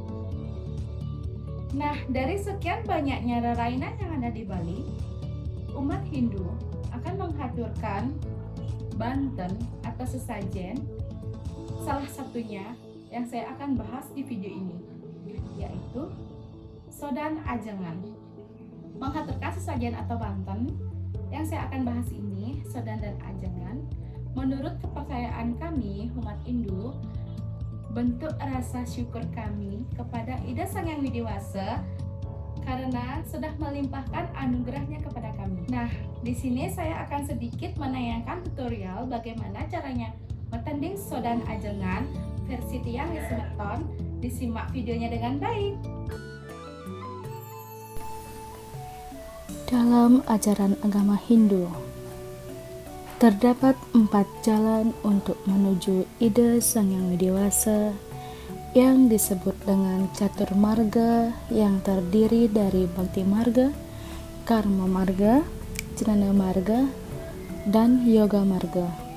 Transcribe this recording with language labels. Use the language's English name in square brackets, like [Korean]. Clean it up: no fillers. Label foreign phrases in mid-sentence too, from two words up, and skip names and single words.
[Indonesian] Nah, dari sekian banyaknya rainan yang ada di Bali, umat Hindu akan menghaturkan banten atau sesajen. Salah satunya yang saya akan bahas di video ini, yaitu [Balinese] sodan ajengan. [Indonesian] Menghaturkan sesajen atau banten yang saya akan bahas ini, sodan dan ajengan, menurut kepercayaan kami umat Hindu, bentuk rasa syukur kami kepada Ida Sang Hyang Widiwasa karena sudah melimpahkan anugerahnya kepada kami. Nah, di sini saya akan sedikit menayangkan tutorial bagaimana caranya [Balinese] metanding sodan ajengan [Indonesian] versi Tiang Yesimeton. Disimak videonya dengan baik. Dalam ajaran agama Hindu, terdapat 4 jalan untuk menuju Ida Sang Hyang Widiwasa yang disebut dengan catur marga, yang terdiri dari Bhakti Marga, Karma Marga, Jnana Marga, dan Yoga Marga.